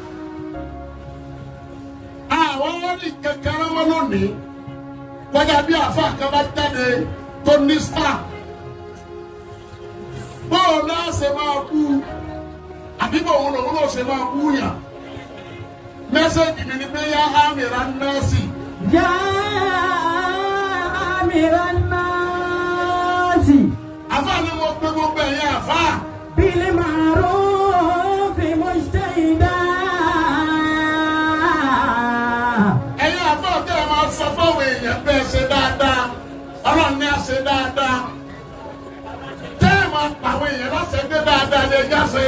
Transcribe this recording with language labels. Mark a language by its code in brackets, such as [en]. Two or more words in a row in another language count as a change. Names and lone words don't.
[yo] Àwọn orí kékeré wọn lónìí kọjá bí àfáà kan bá jáde tó ní star. Bóò náà ṣe máa kú àbí bòun lòun náà ṣe máa kú yàn. Mẹ́sẹ̀gì mi ni pé yá àmìrà nọ́ọ̀sì. [ar] يا آمرا الناس. [yo] Àfáà ni mo gbé gbogbo ẹ̀yìn àfáà. [ar] بالمعروف مجتهدة. [yo] Ẹ̀yin àfáà tẹ́ ẹ máa sọ fáwọn èèyàn pé ẹ ṣe dáadáa. Ọlọ́run ní a ṣe dáadáa. Tẹ́ ẹ máa pa àwọn èèyàn láṣẹ gbé dáadáa lè já ṣe.